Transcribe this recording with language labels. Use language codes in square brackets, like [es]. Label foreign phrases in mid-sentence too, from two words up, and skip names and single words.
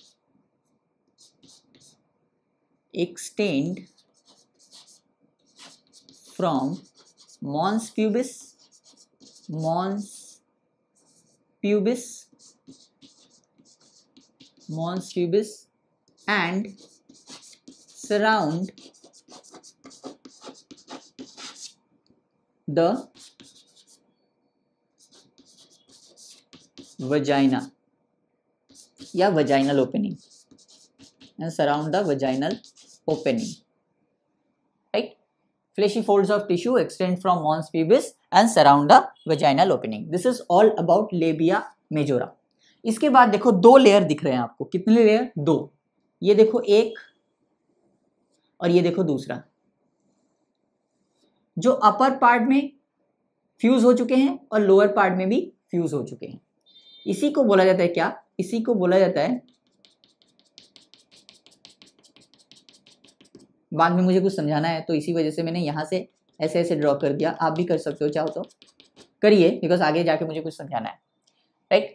[en] extend from mons pubis, mons pubis, mons pubis and surround the vagina या vaginal opening, and surround the vaginal opening, right. Fleshy folds of tissue extend from mons pubis and surround the vaginal opening. This is all about labia majora. [hi] इसके बाद देखो दो लेयर दिख रहे हैं आपको, कितने लेयर, दो, ये देखो एक और ये देखो दूसरा, जो [en] upper part [hi] में फ्यूज हो चुके हैं और [en] lower part [hi] में भी फ्यूज हो चुके हैं। इसी को बोला जाता है क्या, इसी को बोला जाता है, बाद में मुझे कुछ समझाना है तो इसी वजह से मैंने यहाँ से ऐसे ऐसे ड्रॉ कर दिया, आप भी कर सकते हो चाहो तो करिए, बिकॉज आगे जाके मुझे कुछ समझाना है, राइट।